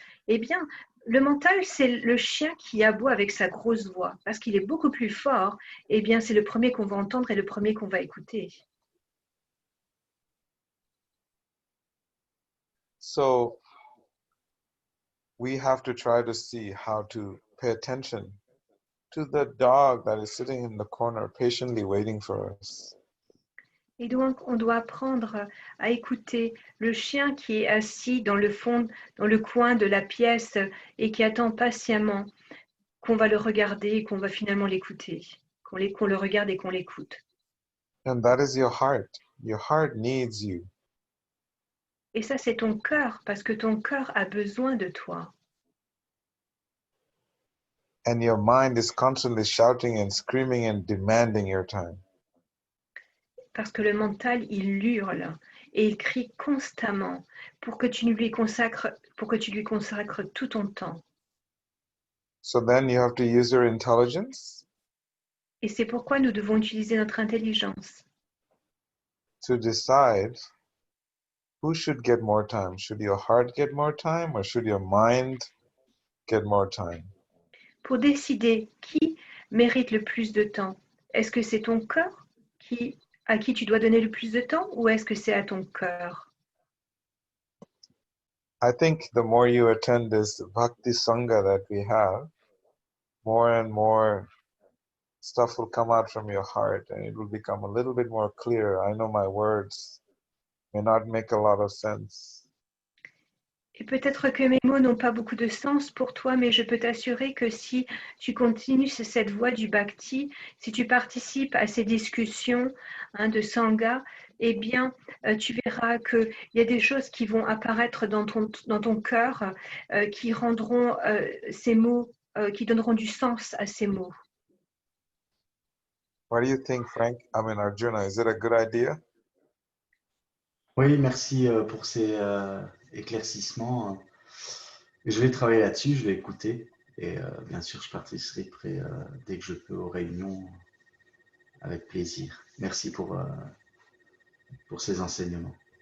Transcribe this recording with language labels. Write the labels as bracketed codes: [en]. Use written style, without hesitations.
[fr] Eh bien, le mental, c'est le chien qui aboie avec sa grosse voix parce qu'il est beaucoup plus fort. Eh bien, c'est le premier qu'on va entendre et le premier qu'on va écouter. [en] So, we have to try to see how to pay attention to the dog that is sitting in the corner patiently waiting for us. [fr] Et donc, on doit apprendre à écouter le chien qui est assis dans le fond, dans le coin de la pièce et qui attend patiemment qu'on va le regarder et qu'on va finalement l'écouter, qu'on le regarde et qu'on l'écoute. [en] And that is your heart. Your heart needs you. [fr] Et ça, c'est ton cœur, parce que ton cœur a besoin de toi. [en] And your mind is constantly shouting and screaming and demanding your time. [fr] Parce que le mental, il hurle et il crie constamment pour que tu lui consacres tout ton temps. [en] So then you have to use your intelligence. [fr] Et c'est pourquoi nous devons utiliser notre intelligence. [en] To decide who should get more time. Should your heart get more time or should your mind get more time? [fr] Pour décider qui mérite le plus de temps. Est-ce que c'est ton cœur à qui tu dois donner le plus de temps ou est-ce que c'est à ton cœur? [en] I think the more you attend this Bhakti Sangha that we have, more and more stuff will come out from your heart and it will become a little bit more clear. I know my words may not make a lot of sense. [fr] Et peut-être que mes mots n'ont pas beaucoup de sens pour toi, mais je peux t'assurer que si tu continues cette voie du bhakti, si tu participes à ces discussions de sangha, eh bien, tu verras qu'il y a des choses qui vont apparaître dans ton cœur qui rendront ces mots, qui donneront du sens à ces mots. [en] What do you think, Frank? I mean, Arjuna, is it a good idea? [fr] Oui, merci pour ces éclaircissements. Je vais travailler là-dessus, je vais écouter. Et bien sûr, je participerai dès que je peux aux réunions avec plaisir. Merci pour ces enseignements.